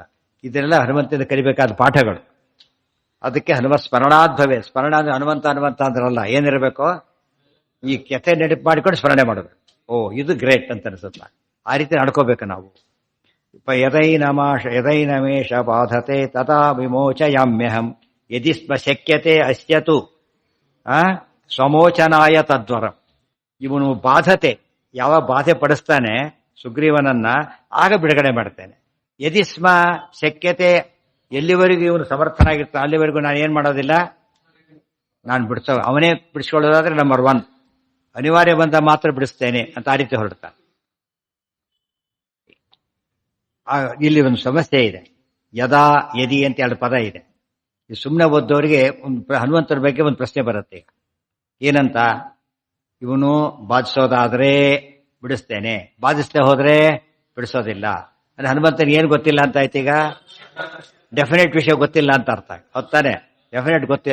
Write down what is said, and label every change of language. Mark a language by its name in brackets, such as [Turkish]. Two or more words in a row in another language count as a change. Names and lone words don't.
[Kannada] ಇದನ್ನೆಲ್ಲ ಹನುಮಂತದಿಂದ ಕಲಿಬೇಕಾದ ಪಾಠಗಳು. [Sanskrit] ಅದಕ್ಕೆ ಹನುಮತ್ ಸ್ಮರಣಾದ್ಭವೇ. [Kannada] ಸ್ಮರಣ ಅಂದ್ರೆ ಹನುಮಂತ ಅಂದ್ರಲ್ಲ, ಏನಿರಬೇಕು, ಈ ಕೆತೆ ನೆನಪು ಮಾಡಿಕೊಂಡು ಸ್ಮರಣೆ ಮಾಡಬೇಕು. ಇದು ಗ್ರೇಟ್ ಅಂತ ಅನಿಸುತ್ತ. ಆ ರೀತಿ ನಡ್ಕೋಬೇಕು ನಾವು. [Sanskrit] ಯದೈನಮೇಷ ಬಾಧತೆ ತಥಾ ವಿಮೋಚಯಾಮ್ಯಹಂ ಯದಿ ಸ್ಮ ಶಕ್ಯತೆ ಅಸ್ಯತು ಸ್ವಮೋಚನಾಯ ತದ್ವರಂ. [Kannada] ಇವನು ಬಾಧತೆ, ಯಾವ ಬಾಧೆ ಪಡಿಸ್ತಾನೆ ಸುಗ್ರೀವನನ್ನ, ಆಗ ಬಿಡುಗಡೆ ಮಾಡ್ತೇನೆ. [Sanskrit] ಯದಿ ಸ್ಮ ಶಕ್ಯತೆ, [Kannada] ಎಲ್ಲಿವರೆಗೂ ಇವನು ಸಮರ್ಥನಾಗಿರ್ತಾನೆ ಅಲ್ಲಿವರೆಗೂ ನಾನು ಏನ್ ಮಾಡೋದಿಲ್ಲ, ನಾನು ಅವನೇ ಬಿಡಿಸ್ಕೊಳ್ಳೋದಾದ್ರೆ ನಂಬರ್ 1, ಅನಿವಾರ್ಯ ಬಂದ ಮಾತ್ರ ಬಿಡಿಸ್ತೇನೆ ಅಂತ ಆ ರೀತಿ ಹೊರಡ್ತಾನೆ. ಇಲ್ಲಿ ಒಂದು ಸಮಸ್ಯೆ ಇದೆ. [Sanskrit] ಯದಾ ಯದಿ [Kannada] ಅಂತ 2 ಪದ ಇದೆ. ಸುಮ್ಮನೆ ಓದ್ದವರಿಗೆ ಹನುಮಂತರ ಬಗ್ಗೆ ಒಂದು ಪ್ರಶ್ನೆ ಬರುತ್ತೆ. ಏನಂತ, ಇವನು ಬಾಧಿಸೋದಾದ್ರೆ ಬಿಡಿಸ್ತೇನೆ, ಬಾಧಿಸದೆ ಹೋದ್ರೆ ಬಿಡಿಸೋದಿಲ್ಲ. ಅಂದ್ರೆ ಹನುಮಂತನಿಗೆ ಏನು ಗೊತ್ತಿಲ್ಲ ಅಂತ ಆಯ್ತು. ಈಗ ಡೆಫಿನೆಟ್ ವಿಷಯ ಗೊತ್ತಿಲ್ಲ ಅಂತ ಅರ್ಥ. ಹೊತ್ತಾನೆ ಡೆಫಿನೆಟ್ ಗೊತ್ತಿಲ್ಲ.